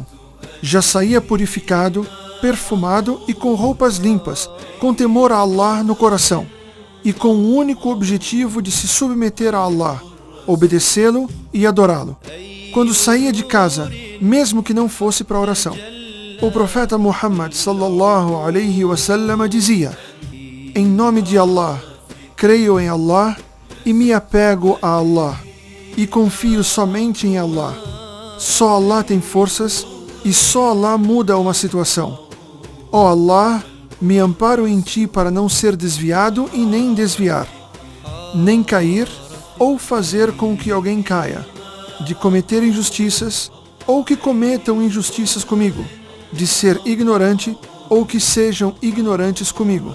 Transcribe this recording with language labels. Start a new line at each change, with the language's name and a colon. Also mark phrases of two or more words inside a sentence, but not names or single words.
Portuguese: Já saía purificado, perfumado e com roupas limpas, com temor a Allah no coração, e com o único objetivo de se submeter a Allah, obedecê-lo e adorá-lo. Quando saía de casa, mesmo que não fosse para a oração, o profeta Muhammad
Arabic: صلى الله عليه وسلم
Portuguese: dizia: em nome de Allah, creio em Allah e me apego a Allah, e confio somente em Allah. Só Allah tem forças e só Allah muda uma situação. Ó Allah, me amparo em Ti para não ser desviado e nem desviar, nem cair ou fazer com que alguém caia, de cometer injustiças ou que cometam injustiças comigo, de ser ignorante ou que sejam ignorantes comigo.